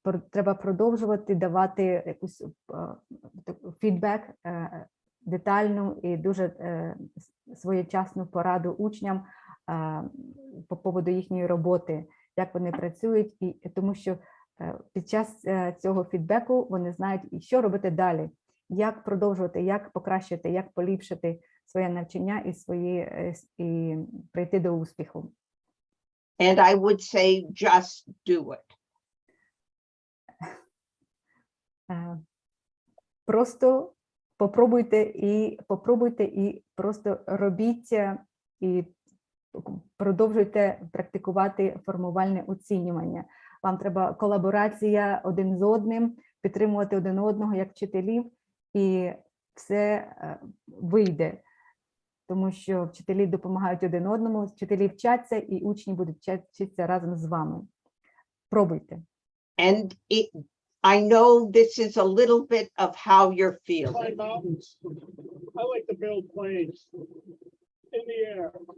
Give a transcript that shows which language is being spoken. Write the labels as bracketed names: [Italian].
[Ukrainian] Треба продовжувати давати якусь фідбек, детальну і дуже своєчасну пораду учням по поводу їхньої роботи, як вони працюють, і тому що під час цього фідбеку вони знають, що робити далі, як продовжувати, як покращити, як поліпшити своє навчання і прийти до успіху. [English] And I would say just do it. [Ukrainian] Просто попробуйте і просто робіть і продовжуйте практикувати формувальне оцінювання. Вам треба колаборація один з одним, підтримувати один одного як вчителів, і все вийде. Тому що вчителі допомагають один одному, вчителі вчаться, і учні будуть вчитися разом з вами. Пробуйте. [English] And I know this is a little bit of how you're feeling. Mountains. I like to build planes in the air.